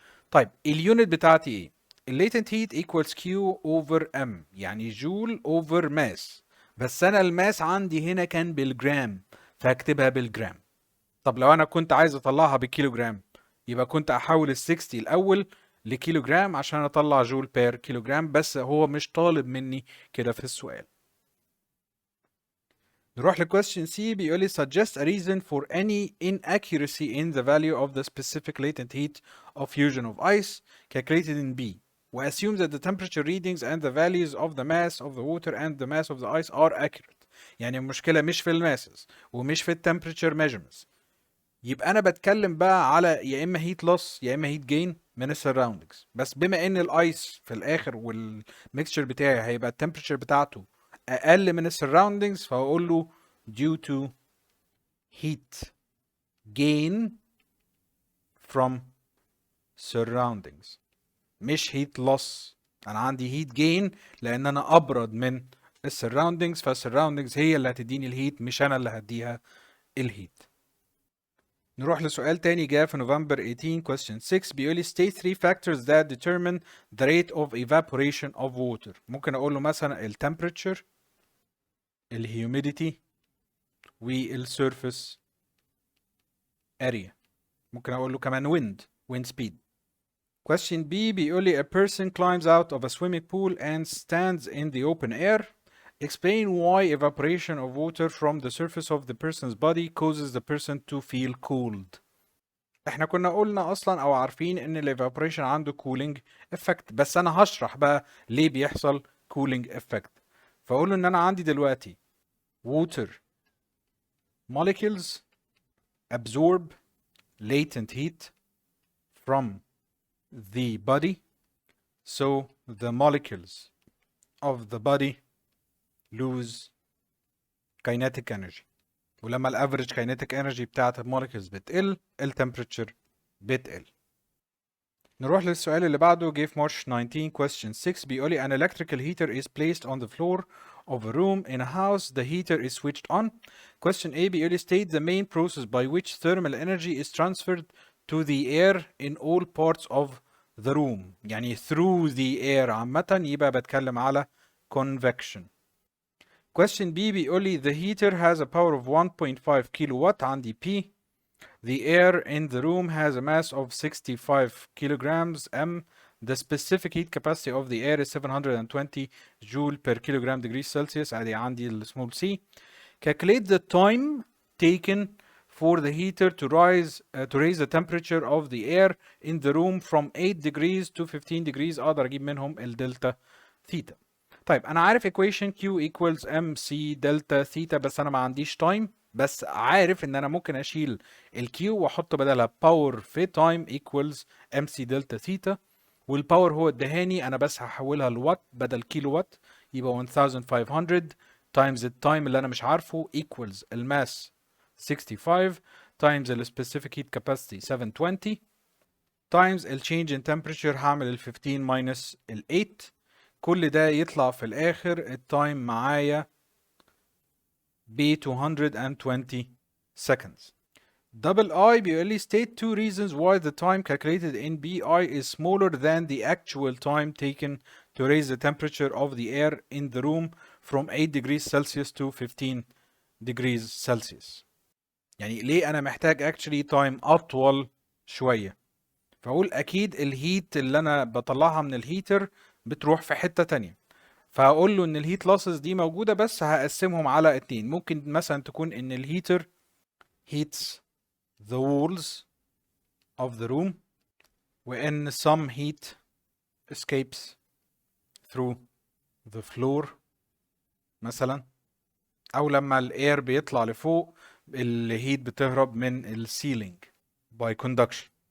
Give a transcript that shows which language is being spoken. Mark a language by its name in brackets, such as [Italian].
[Arabic] طيب اليونت بتاعتي ايه؟ الليتنت هيت equals Q over M، يعني جول over ماس، بس انا الماس عندي هنا كان بالجرام فهكتبها بالجرام. طب لو انا كنت عايز اطلعها بالكيلو جرام يبقى كنت احول ال 60 الاول لكيلو جرام عشان اطلع جول بير كيلو جرام، بس هو مش طالب مني كده في السؤال. نروح لكويستشن سي بيقول لي [English] suggest a reason for any inaccuracy in the value of the specific latent heat of fusion of ice calculated in B. وassume that the temperature readings and the values of the mass of the water and the mass of the ice are accurate. [Arabic] يعني المشكلة مش في الماسز ومش في temperature measurements. يبقى أنا بتكلم بقى على يا إما heat loss يا إما heat gain من surroundings. بس بما إن الآيس في الآخر والميكستشر بتاعي هيبقى التمبريتشر بتاعته اقل من السراوندينجز فهقول له [English] due to heat gain from surroundings [Arabic] مش heat loss. انا عندي heat gain لان انا ابرد من السراوندينجز، فالسراوندينجز هي اللي هتديني الهيت مش انا اللي هديها الهيت. نروح لسؤال تاني جاء في نوفمبر 18 question 6 بيقول لي [English] state 3 factors that determine the rate of evaporation of water. [Arabic] ممكن اقول له مثلا temperature، humidity، surface area. ممكن اقول له كمان wind speed. [English] Question B [Arabic] بيقول لي [English] a person climbs out of a swimming pool and stands in the open air. Explain why evaporation of water from the surface of the person's body causes the person to feel cooled. [Arabic] احنا كنا قلنا اصلا او عارفين ان ال evaporation عنده cooling effect، بس انا هشرح بقى ليه بيحصل cooling effect. فاقول له ان انا عندي دلوقتي [English] water molecules absorb latent heat from the body, so the molecules of the body lose kinetic energy. [Arabic] ولما الافريج kinetic energy بتاعت المولكيولز بتقل التمبريتشر بتقل. نروح للسؤال اللي بعده جه في مارش 19 question 6 بيقول لي [English] an electrical heater is placed on the floor of a room in a house. The heater is switched on. Question A [Arabic] بيقول لي [English] state the main process by which thermal energy is transferred to the air in all parts of the room. [Arabic] يعني through the air عامة يبقى بتكلم على convection. [English] Question B [Arabic] بيقول لي [English] the heater has a power of 1.5 kilowatt [Arabic] عندي [English] P. The air in the room has a mass of 65 kilograms M. The specific heat capacity of the air is 720 joule per kilogram degrees Celsius. [Arabic] ادي عندي ال small c. [English] Calculate the time taken for the heater to raise the temperature of the air in the room from 8 degrees to 15 degrees. [Arabic] اقدر اجيب منهم الدلتا ثيتا. طيب انا عارف equation Q equals MC دلتا ثيتا، بس انا ما عنديش time، بس عارف ان انا ممكن اشيل الكيو واحط بدلها باور في تايم equals MC دلتا ثيتا، والباور هو ادهاني انا بس هحولها لوات بدل كيلو وات، يبقى 1500 times التايم اللي انا مش عارفه equals الماس 65 times ال specific heat capacity 720 times ال change in temperature هعمل ال 15 minus ال 8، كل ده يطلع في الاخر التايم معايا ب 220 seconds. [English] Double I [Arabic] بيقول لي [English] state two reasons why the time calculated in BI is smaller than the actual time taken to raise the temperature of the air in the room from 8 degrees Celsius to 15 degrees Celsius. [Arabic] يعني ليه أنا محتاج actually time أطول شوية؟ فأقول أكيد الهيت اللي أنا بطلعها من الهيتر بتروح في حتة تانية، فهقول له ان الهيت لاسز دي موجوده بس هقسمهم على اتنين. ممكن مثلا تكون ان الهيتر [English] heats the walls of the room [Arabic] وان [English] some heat escapes through the floor [Arabic] مثلا، او لما الاير بيطلع لفوق الهيت بتهرب من السيلينج by conduction.